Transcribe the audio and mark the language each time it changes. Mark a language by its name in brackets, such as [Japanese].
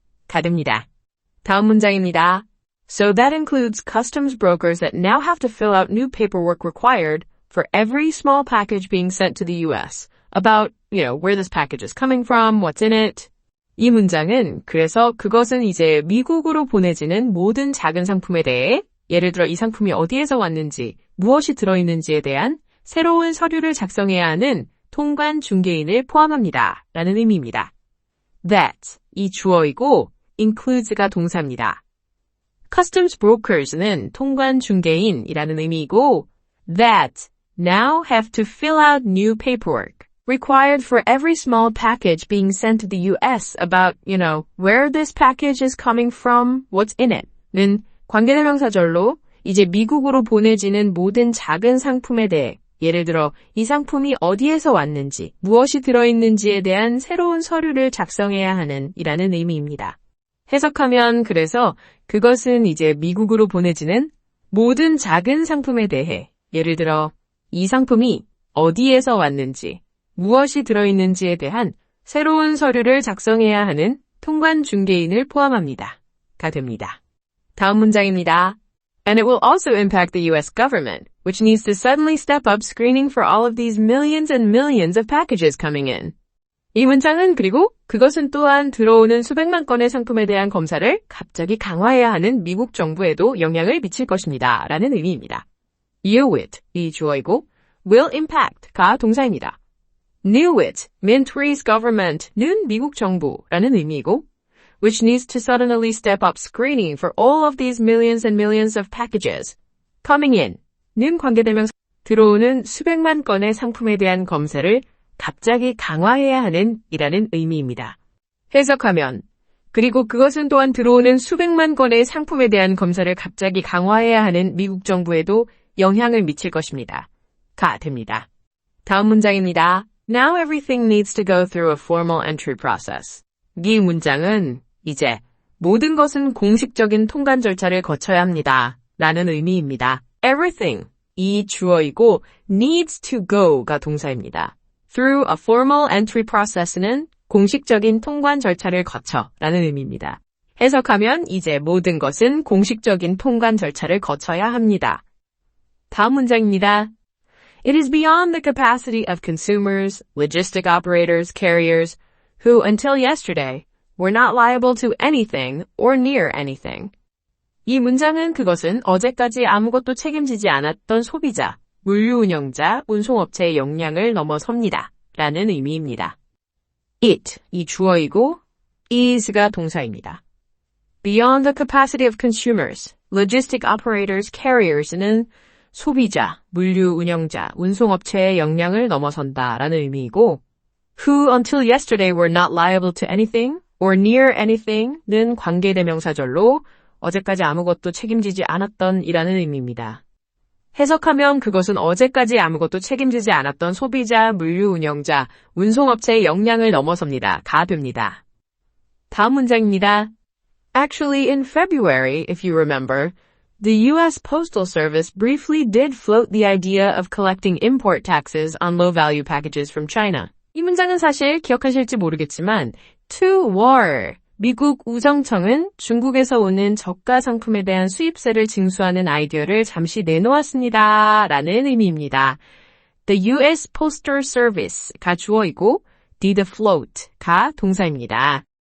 [Korean] 가듭니다. 다음 문장입니다. [English] So that includes customs brokers that now have to fill out new paperwork required for every small package being sent to the US about, where this package is coming from, what's in it. [Korean] 이 문장은 그래서 그것은 이제 미국으로 보내지는 모든 작은 상품에 대해 예를 들어 이 상품이 어디에서 왔는지, 무엇이 들어있는지에 대한 새로운 서류를 작성해야 하는 통관 중개인을 포함합니다. 라는 의미입니다. That, 이 주어이고 includes가 동사입니다. [English] Customs brokers는 [Korean] 통관 중개인이라는 의미이고 [English] that now have to fill out new paperwork required for every small package being sent to the US about, where this package is coming from, what's in it. [Korean] 는 관계대명사절로 이제 미국으로 보내지는 모든 작은 상품에 대해 예를 들어 이 상품이 어디에서 왔는지, 무엇이 들어있는지에 대한 새로운 서류를 작성해야 하는 이라는 의미입니다. 해석하면 그래서 그것은 이제 미국으로 보내지는 모든 작은 상품에 대해 예를 들어 이 상품이 어디에서 왔는지, 무엇이 들어있는지에 대한 새로운 서류를 작성해야 하는 통관 중개인을 포함합니다. 가 됩니다. 다음 문장입니다. [English] And it will also impact the US government, which needs to suddenly step up screening for all of these millions and millions of packages coming in. [Korean] 이 문장은 그리고 그것은 또한 들어오는 수백만 건의 상품에 대한 검사를 갑자기 강화해야 하는 미국 정부에도 영향을 미칠 것입니다. 라는 의미입니다. Knew it, 이 주어이고 will impact가 동사입니다. [English] Knew it, Mintri's government [Korean] 는 미국 정부라는 의미이고 [English] which needs to suddenly step up screening for all of these millions and millions of packages. [Korean] coming in, 는 관계대명사 들어오는 수백만 건의 상품에 대한 검사를 갑자기 강화해야 하는 이라는 의미입니다. 해석하면 그리고 그것은 또한 들어오는 수백만 건의 상품에 대한 검사를 갑자기 강화해야 하는 미국 정부에도 영향을 미칠 것입니다. 가 됩니다. 다음 문장입니다. [English] Now everything needs to go through a formal entry process. [Korean] 이 문장은 이제 모든 것은 공식적인 통관 절차를 거쳐야 합니다. 라는 의미입니다. Everything, 이 주어이고 needs to go가 동사입니다. [English] Through a formal entry process [Korean] 는 공식적인 통관 절차를 거쳐 라는 의미입니다. 해석하면 이제 모든 것은 공식적인 통관 절차를 거쳐야 합니다. 다음 문장입니다. [English] It is beyond the capacity of consumers, logistic operators, carriers, who until yesterday were not liable to anything or near anything. [Korean] 이 문장은 그것은 어제까지 아무것도 책임지지 않았던 소비자, 물류 운영자, 운송업체의 역량을 넘어섭니다. 라는 의미입니다. It, 이 주어이고 is가 동사입니다. [English] Beyond the capacity of consumers, logistic operators, carriers [Korean] 는 소비자, 물류 운영자, 운송업체의 역량을 넘어선다 라는 의미이고 [English] who until yesterday were not liable to anything or near anything [Korean] 는 관계대명사절로 어제까지 아무것도 책임지지 않았던 이라는 의미입니다. 해석하면 그것은 어제까지 아무것도 책임지지 않았던 소비자, 물류 운영자, 운송업체의 역량을 넘어섭니다. 가 됩니다. 다음 문장입니다. [English] Actually, in February, if you remember, the U.S. Postal Service briefly did float the idea of collecting import taxes on low-value packages from China. [Korean] 이 문장은 사실 기억하실지 모르겠지만 to war, 미국 우정청은 중국에서 오는 저가 상품에 대한 수입세를 징수하는 아이디어를 잠시 내놓았습니다. 라는 의미입니다. The U.S. Postal Service가 주어이고 did float가 동사입니다.